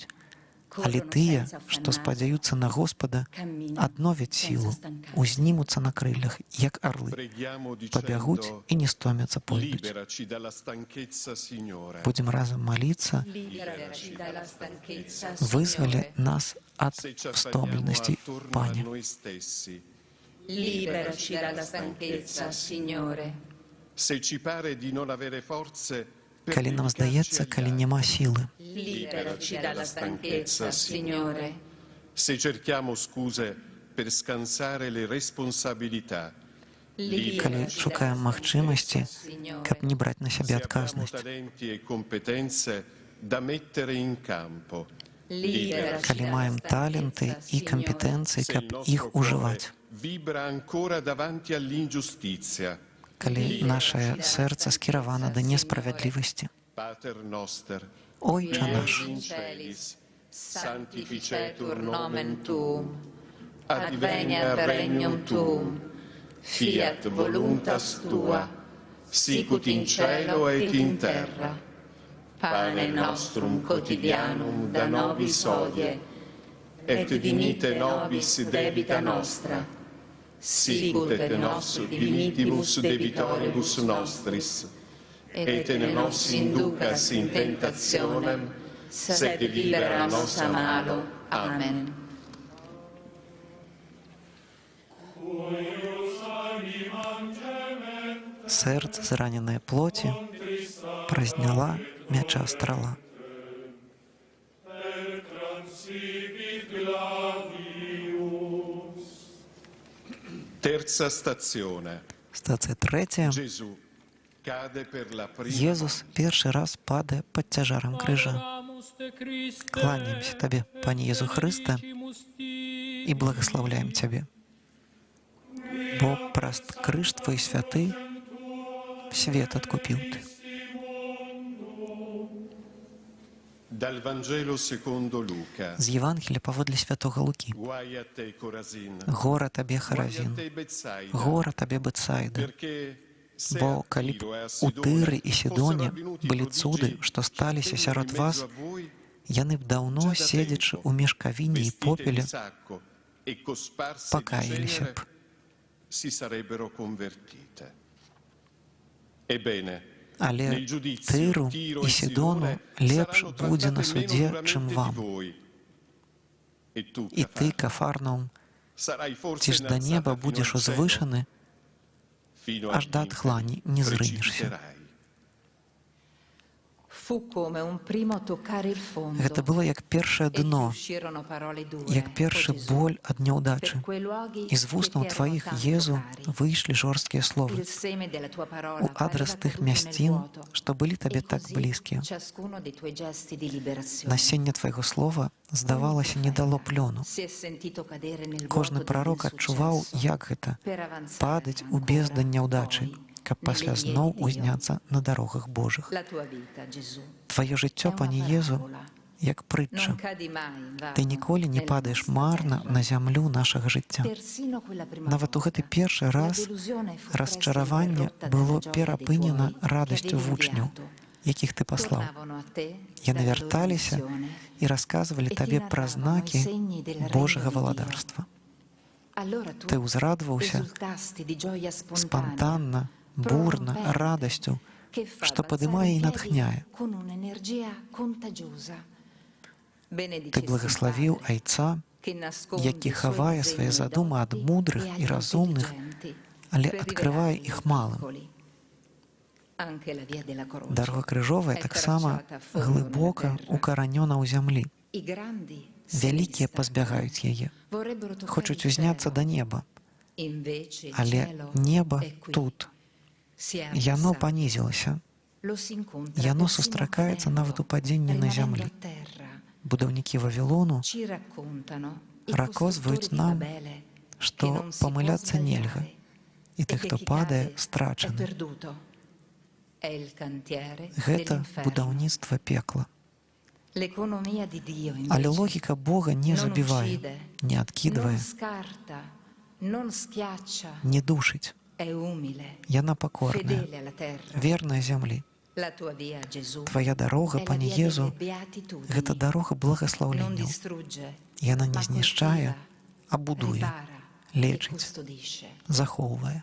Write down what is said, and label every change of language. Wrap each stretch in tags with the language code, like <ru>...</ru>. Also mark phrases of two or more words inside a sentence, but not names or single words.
<be>Але тыя, што спадзяюцца на Господа, адновяць сілу, узнімуцца на крыллях, як арлы, пабягуць і не стомяцца пойдуць. Будзем разам маліцца, вызвалі нас ад стомленасці, Пане.</be> <it>Liberaci dalla stanchezza, Signore. Se ci pare di non avere forze per</it> <be>Калі нам здаецца, калі няма сілы,</be> <it>Liberaci dalla stanchezza, Signore. se cerchiamo scuse per scansare le responsabilità,</it> <be>калі шукаем магчымасці, каб не браць на сябе</be> <it>se abbiamo</it> <be>адказнасць,</be> <it>talenti e competenze da mettere in campo,</it> <be>калі маем таленты і кампетэнцыі, каб</be> <it>Se il</it> <be>іх</be> <it>nostro</it> <be>ужываць.</be> <it>cuore vibra ancora davanti all'ingiustizia,</it> <be>Калі нашае сэрца скіравана да несправядлівасці.</be> <la>Pater noster,</la> <be>Ойча</be> <la>qui</la> <be>наш,</be> <la>es in celis, sanctificetur nomen tuum, adveniat regnum tuum, fiat voluntas tua, sicut in cielo et in terra. Pane nostrum quotidianum da nobis hodie, et dimitte nobis debita nostra, sicut et nos dimittimus debitoribus nostris, et ne nos inducas in tentationem, sed libera nos a malo. Amen.</la> <be>сэрца зраненае плоці празняла мяча страла.</be> <it>Terza stazione.</it> <be>Стацыя трэцяя.</be> <it>Gesù cade per la prima</it> <be>Езус першы раз падае пад цяжарам крыжа. Кланяемся Табе, Пане Езу Хрысте, і благаслаўляем Цябе. Бо праз крыж Твой святы свет адкупіў Ты.</be> <it>Dal Vangelo secondo Luca.</it> <be>З Євангелія паводле святога Лукі.</be> <it>Guai a te, Corazin.</it> <be>Гора Табе,</be> <it>Guai a</it> <be>Харазін.</be> <it>te, Betsaida.</it> <be>Гора Табе, Бетсайда.</be> <it>Perché se</it> <be>Бо</be> <it>a</it> <be>калі</be> <it>Tiro e a</it> <be>б у Тыры і</be> <it>Sidone</it> <be>Сідоне</be> <it>fossero avvenuti</it> <be>былі</be> <it>prodigi</it> <be>цуды, што сталіся</be> <it>stupendo</it> <be>сярод</be> <it>in</it> <be>вас,</be> <it>mezzo a voi,</it> <be>яны б даўно, седзячы ў мешкавіне і</be> <it>vestite di</it> <be>попеле,</be> <it>sacco e cosparse di</it> <be>пакаяліся</be> <it>cenere,</it> <be>б.</be> <it>si sarebbero convertite. Ebbene,</it> <be>Але</be> <it>nel giudizio</it> <be>Тиру</be> <it>Tiro</it> <be>і</be> <it>e</it> <be>Сідону</be> <it>Sidone</it> <be>лепш</be> <it>saranno</it> <be>будзе на</be> <it>trattate</it> <be>суде,</be> <it>meno</it> <be>чым</be> <it>duramente</it> <be>вам.</be> <it>di voi. E tu,</it> <be>І ты,</be> <it>Cafarnaum,</it> <be>Кафарнаум,</be> <it>sarai</it> <be>ці</be> <it>forse</it> <be>ж да неба</be> <it>innalzata fino</it> <be>будзеш</be> <it>al cielo,</it> <be>узвышаны,</be> <it>fino</it> <be>аж да</be> <it>agli</it> <be>тхлані</be> <it>inferi</it> <be>не зрынешся.</be> <it>precipiterai. Fu come un primo toccare il fondo.</it> <be>Гэта было як першае</be> <it>E ti</it> <be>дно,</be> <it>uscirono parole dure,</it> <be>як першы</be> <it>o Gesù.</it> <be>боль ад няўдачы.</be> <it>Per quei luoghi</it> <be>І з</be> <it>che</it> <be>вуснаў</be> <it>ti erano</it> <be>тваіх,</be> <it>tanto</it> <be>Езу,</be> <it>cari.</it> <be>выйшлі жорсткія словы</be> <it>Il seme della tua parola</it> <be>у адрас</be> <it>pareva</it> <be>тых</be> <it>caduto nel</it> <be>мясцін,</be> <it>vuoto.</it> <be>што былі табе</be> <it>E</it> <be>так</be> <it>così</it> <be>блізкія.</be> <it>ciascuno dei tuoi gesti di liberazione.</it> <be>Насенне твайго слова, здавалася, не дало плёну.</be> <it>Si è sentito cadere nel</it> <be>Кожны</be> <it>vuoto</it> <be>прарок адчуваў,</be> <it>dell'insuccesso</it> <be>як гэта</be> <it>per avanzare</it> <be>падаць у</be> <it>ancora</it> <be>бездань няўдачы,</be> <it>poi</it> <be>каб пасля</be> <it>nelle vie</it> <be>зноў</be> <it>di Dio.</it> <be>узняцца на дарогах Божых.</be> <it>La tua vita, Gesù,</it> <be>Тваё жыццё,</be> <it>è una</it> <be>Пане Езу,</be> <it>parabola.</it> <be>як прытча.</be> <it>Non cadi mai in vano</it> <be>Ты ніколі не</be> <it>nella</it> <be>падаеш</be> <it>nostra</it> <be>марна</be> <it>terra.</it> <be>на зямлю нашага жыцця.</be> <it>Persino quella prima</it> <be>Нават у гэты</be> <it>volta,</it> <be>першы</be> <it>la</it> <be>раз</be> <it>delusione fu presto</it> <be>расчараванне</be> <it>interrotta</it> <be>было</be> <it>dalla gioia dei</it> <be>перапынена</be> <it>tuoi che</it> <be>радасцю</be> <it>avevi</it> <be>вучняў,</be> <it>inviato.</it> <be>якіх ты паслаў.</be> <it>Tornavano a te</it> <be>Яны</be> <it>dalla loro</it> <be>вярталіся</be> <it>missione.</it> <be>і расказвалі</be> <it>E ti</it> <be>табе пра</be> <it>narravano</it> <be>знакі</be> <it>i segni del regno</it> <be>Божага</be> <it>di Dio.</it> <be>валадарства.</be> <it>Allora tu</it> <be>Ты ўзрадваўся</be> <it>esultasti di gioia spontanea,</it> <be>спантанна, бурна,</be> <it>prorompente,</it> <be>радасцю,</be> <it>che fa</it> <be>што</be> <it>balzare</it> <be>падымае і</be> <it>in piedi</it> <be>натхняе.</be> <it>con un'energia contagiosa.</it> <be>Ты</be> <it>Benedicessi</it> <be>благаславіў</be> <it>Padre,</it> <be>айца,</be> <it>che nasconde</it> <be>які</be> <it>i suoi</it> <be>хавае</be> <it>disegni</it> <be>свае задумы ад</be> <it>dotti</it> <be>мудрых</be> <it>e</it> <be>і</be> <it>agli</it> <be>разумных,</be> <it>intelligenti,</it> <be>але</be> <it>per</it> <be>адкрывае</be> <it>rivelarli</it> <be>іх</be> <it>ai</it> <be>малым.</be> <it>piccoli. Anche la via della croce</it> <be>Дарога крыжовая</be> <it>è</it> <be>таксама</be> <it>tracciata a fondo</it> <be>глыбока</be> <it>nella terra.</it> <be>укаранёна ў зямлі.</be> <it>I grandi</it> <be>Вялікія</be> <it>se ne</it> <be>пазбягаюць яе,</be> <it>vorrebbero toccare</it> <be>хочуць</be> <it>il</it> <be>узняцца</be> <it>cielo.</it> <be>да неба,</be> <it>Invece il</it> <be>але</be> <it>cielo</it> <be>неба</be> <it>è qui.</it> <be>тут.</be> <it>Si è</it> <be>Яно</be> <it>abbassato.</it> <be>панізілася,</be> <it>Lo si incontra</it> <be>яно</be> <it>persino</it> <be>сустракаецца</be> <it>cadendo,</it> <be>нават у падзенні на</be> <it>rimanendo</it> <be>зямлі.</be> <it>a terra.</it> <be>Будаўнікі Вавілону</be> <it>Ci raccontano i</it> <be>раказваюць</be> <it>costruttori di</it> <be>нам,</be> <it>Babele che</it> <be>што</be> <it>non si può</it> <be>памыляцца нельга,</be> <it>sbagliare</it> <be>і</be> <it>e</it> <be>тых,</be> <it>che</it> <be>хто</be> <it>chi</it> <be>падае,</be> <it>cade è</it> <be>страчаны.</be> <it>perduto. È il cantiere</it> <be>Гэта</be> <it>dell'inferno.</it> <be>будаўніцтва пекла.</be> <it>L'economia di Dio</it> <be>Але</be> <it>invece</it> <be>логіка Бога не</be> <it>non</it> <be>забівае,</be> <it>uccide,</it> <be>не</be> <it>non</it> <be>адкідвае,</be> <it>scarta, non schiaccia,</it> <be>не душыць.</be> <it>è umile,</it> <be>Яна пакорная,</be> <it>fedele alla terra.</it> <be>верная зямлі.</be> <it>La tua via, Gesù,</it> <be>Твая дарога,</be> <it>è la</it> <be>Пане</be> <it>via</it> <be>Езу,</be> <it>delle beatitudini.</it> <be>гэта дарога</be> <it>Non</it> <be>благаслаўленняў.</be> <it>distrugge,</it> <be>Яна не</be> <it>ma</it> <be>знішчае,</be> <it>coltiva,</it> <be>а будуе,</be> <it>ripara e</it> <be>лечыць,</be> <it>custodisce.</it> <be>захоўвае.</be>